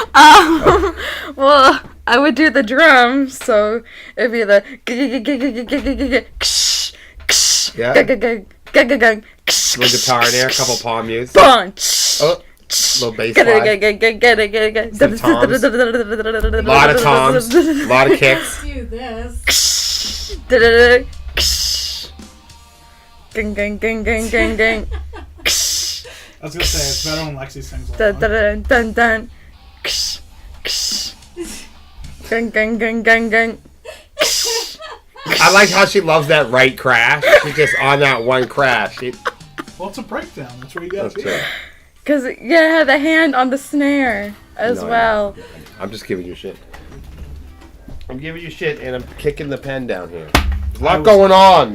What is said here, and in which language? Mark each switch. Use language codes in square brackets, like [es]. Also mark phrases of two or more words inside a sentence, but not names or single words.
[en] Well, I would do the drums, so it'd be the Yeah. Little guitar in there, a couple palm mutes. Bunch. Oh, little bass line. Some toms. A lot of toms. A lot of kicks. Do this. Gang, gang, gang, gang, gang, gang. I was gonna say it's better when Lexi sings Dun, along. dun, dun, dun. Gang, gang, gang, gang, gang. I like how she loves that right crash. She's just on that one crash. Well, it's a breakdown. That's where you gotta be. Okay. Because you had the hand on the snare as No, well. I'm just giving you shit. I'm giving you shit and I'm kicking the pen down here. There's a lot going on.